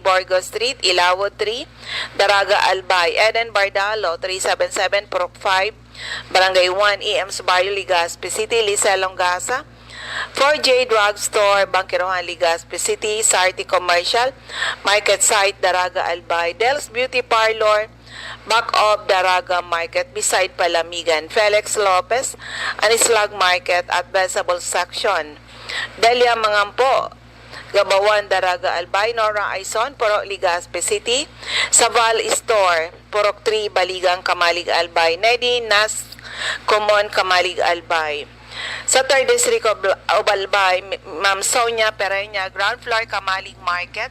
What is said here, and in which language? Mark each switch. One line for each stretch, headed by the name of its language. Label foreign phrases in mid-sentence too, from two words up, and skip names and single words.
English: Borgo Street, Ilawo 3, Daraga, Albay. Eden Bardalo, 377, Purok 5, Barangay 1, EMS Barrio, Legazpi City. Lisa Longasa, 4J Drugstore, Bangkirohan, Legazpi City. Sarti Commercial, Market Site, Daraga, Albay. Del's Beauty Parlor, back of Daraga Market, beside Palamigan. Felix Lopez, Anislag Market at Vegetable Section. Delia Mangampo, Gabawan, Daraga, Albay. Nora Aison, Purok, Legazpi City. Saval Store, Purok 3, Baligang, Kamalig, Albay. Nedi Nas, Common, Kamalig, Albay. Sa 3rd District of Albay, Ma'am Sonia Pereña, ground floor, Kamalig Market.